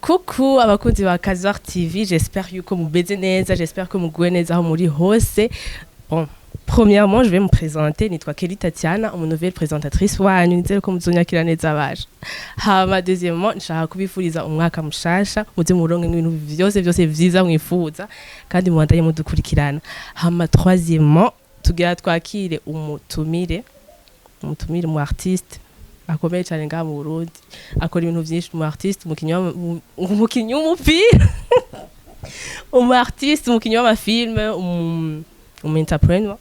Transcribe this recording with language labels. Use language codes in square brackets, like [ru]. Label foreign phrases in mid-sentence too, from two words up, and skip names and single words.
[rn] Coucou abakunzi ba Kazar TV, [fr] j'espère que vous baiser neza, j'espère que [rn] muguwe neza aho muri hose. [fr] Bon, premièrement, je vais me présenter, nitwa Kelly Tatiana, une nouvelle présentatrice [rn] wanyu, nizere ko muzonyakira neza baje. Hama deuxièmement, nshaka kubifuriza umwaka mushasha, muze muronke ibintu vyose vyiza mwifuza kandi mubandanye mudukurikirana. Hama troisièmement, tugira twakire umutumire mu artiste akomeye cyane ngaha mu Burundi, akora ibintu byinshi, mu artiste, umukinyi w'umupira, umu artiste, umukinyi w'amafilme, umu entrepreneur.